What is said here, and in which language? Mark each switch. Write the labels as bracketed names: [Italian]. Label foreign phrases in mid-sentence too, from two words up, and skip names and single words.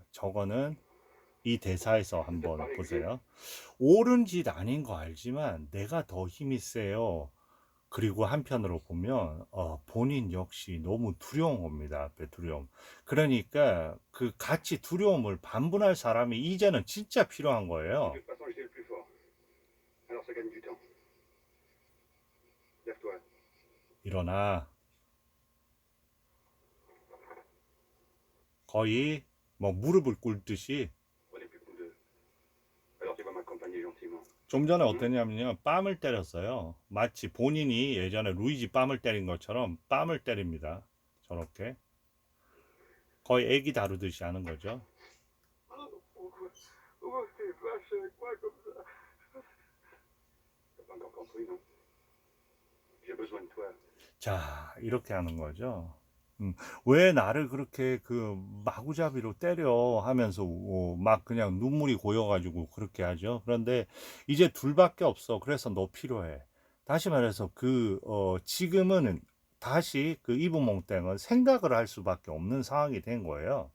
[Korean] 저거는 이 대사에서 한번 보세요. 옳은 짓 아닌 거 알지만 내가 더 힘이 세요. 그리고 한편으로 보면 본인 역시 너무 두려운 겁니다. 앞에 두려움. 그러니까 그 같이 두려움을 반분할 사람이 이제는 진짜 필요한 거예요. [French] De toute façon, j'étais le plus fort. Alors ça gagne du temps. Lève-toi. [Korean] 일어나. 거의 뭐 무릎을 꿇듯이. [French] On n'est plus que nous deux. Alors tu vas m'accompagner gentiment. [Korean] 좀 전에 어땠냐면요. 뺨을 때렸어요. 마치 본인이 예전에 루이지 뺨을 때린 것처럼 뺨을 때립니다. 저렇게. 거의 애기 다루듯이 하는 거죠. [French] Pourquoi t'es vache avec moi comme ça? T'as pas encore compris, non? J'ai besoin de toi. [Korean] 자, 이렇게 하는 거죠. 왜 나를 그렇게 그 마구잡이로 때려 하면서 막 그냥 눈물이 고여가지고 그렇게 하죠. 그런데 이제 둘밖에 없어. 그래서 너 필요해. 다시 말해서 지금은 다시 그 이브몽땡은 생각을 할 수밖에 없는 상황이 된 거예요.